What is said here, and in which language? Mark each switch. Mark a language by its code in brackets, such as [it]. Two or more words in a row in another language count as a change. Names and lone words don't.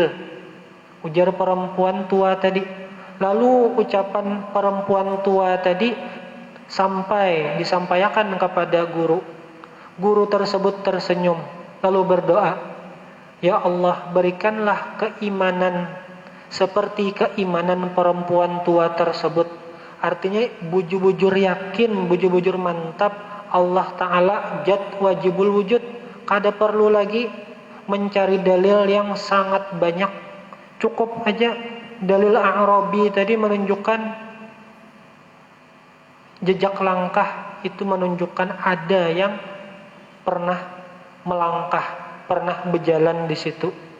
[id] Ujar perempuan tua tadi. Lalu ucapan perempuan tua tadi sampai disampaikan kepada guru. Guru tersebut tersenyum lalu berdoa, ya Allah, berikanlah keimanan seperti keimanan perempuan tua tersebut. Artinya bujur-bujur yakin, bujur-bujur mantap Allah Ta'ala zat [ar] واجب الوجود. [id] Kada perlu lagi mencari dalil yang sangat banyak, cukup aja dalil A'rabi tadi menunjukkan jejak langkah, itu menunjukkan ada yang pernah melangkah, pernah berjalan di situ.